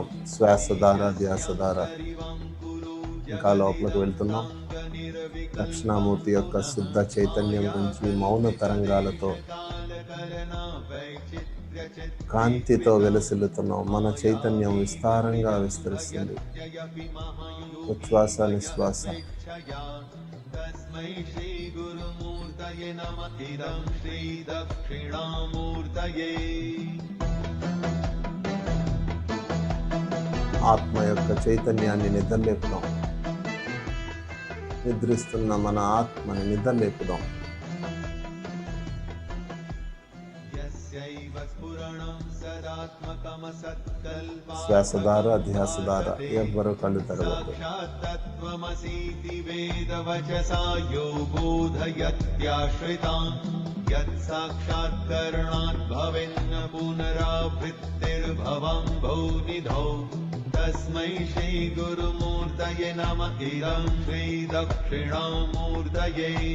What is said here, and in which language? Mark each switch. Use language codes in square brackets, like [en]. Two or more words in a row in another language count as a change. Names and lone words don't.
[te] శ్వాస ద్వారా, ధ్యాస ద్వారా ఇంకా లోపలికి వెళ్తున్నాం. దక్షిణామూర్తి యొక్క శుద్ధ చైతన్యం నుంచి మౌన తరంగాలతో కాంతితో వెలసిల్లుతున్నాం. మన చైతన్యం విస్తారంగా విస్తరిస్తుంది. ఉచ్ఛ్వాస నిశ్వాస. [sa] तस्मै श्री गुरुमूर्तये नमः इदं श्री दक्षिणामूर्तये [te] ఆత్మ యొక్క చైతన్యాన్ని నిద్రలేపుదాం. నిద్రిస్తున్న మన ఆత్మని నిద్రలేపుదాం. [sa] यस्यैव स्फुरणं सदात्मकमसत्कल्पा [te] శ్వాస ద్వారా, ధ్యాస ద్వారా ఎవ్వరూ కళ్ళు తెరవద్దు. [sa] तत्त्वमसीति वेदवचसा यो बोधयत्याश्रितान् यत्साक्षात्करणात् भवेन्न पुनरावृत्तिर्भवं भूनिधौ तस्मै श्रीगुरुमूर्तये नमः इदं श्रीदक्षिणामूर्तये